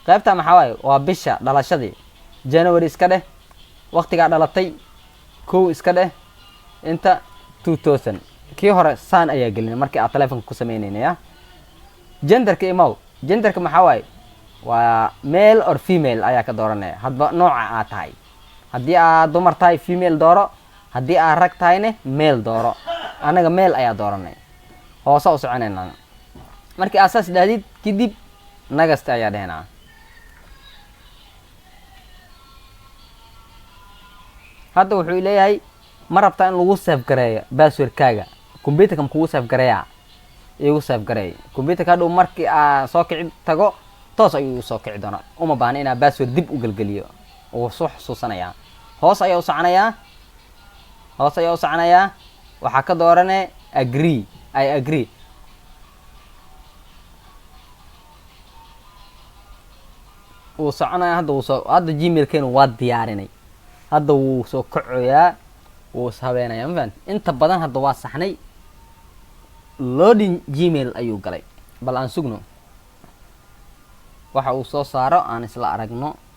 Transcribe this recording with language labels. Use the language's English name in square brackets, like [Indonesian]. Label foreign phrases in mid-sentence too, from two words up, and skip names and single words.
[Somali] qaybta maxaa waaye waa bisha dhalashadii January iska dheh waqtiga dhalatay kow iska dheh inta 2000 kii hore saan ayaa gelinay markii aad telefoonka ku sameynayna genderka imaw genderka maxaa waaye waa [English] male or female [Somali] ayaa ka dooranaya hadba nooca aad tahay haddii aad dumar tahay female dooro haddii aad rag tahayne male dooro anaga male ayaa dooranay hoose u soconaynaa markii asaas dhaadid kadib nagasta ayaa dhehnaa hadda wuxuu leeyahay ma rabtaa in lagu save gareeyo passwordkaaga computerka kugu save gareeyaa igu save gareey computerka hadhow markii aan soo kici tago toos ayuu soo kici doonaa uma baahna inaa password dib u gelgeliyo oo soo xusuusanayaa hoos ayaa u soconayaa waxaa ka dooranay agree [English] I agree [Somali] uu soconaya hadda gmailkeenu waa diyaarinay hadda wuu soo kacoyaa wuu ishabeenayaa ma fahanti inta badan hadda waa saxnay loading gmail ayuu galay bal aan sugno waxa uu soo saaro aan isla aragno